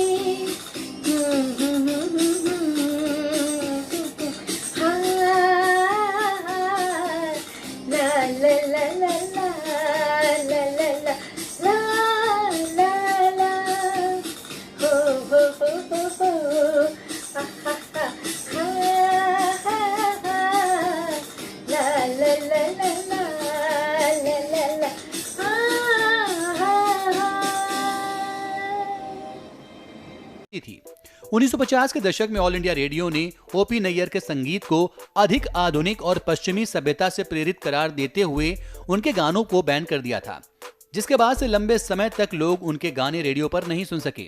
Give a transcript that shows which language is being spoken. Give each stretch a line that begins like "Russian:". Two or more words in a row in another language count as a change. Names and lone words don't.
Hindi: हाँ, ला ला ला ला ला ला ला ला ला ला, हो हो हो हो हो, हा हा हा हा हा हा, ला ला ला ला ला ला ला ला, हा हा हा। थी 1950 के दशक में ऑल इंडिया रेडियो ने ओपी नैयर के संगीत को अधिक आधुनिक और पश्चिमी सभ्यता से प्रेरित करार देते हुए उनके गानों को बैन कर दिया था, जिसके बाद से लंबे समय तक लोग उनके गाने रेडियो पर नहीं सुन सके।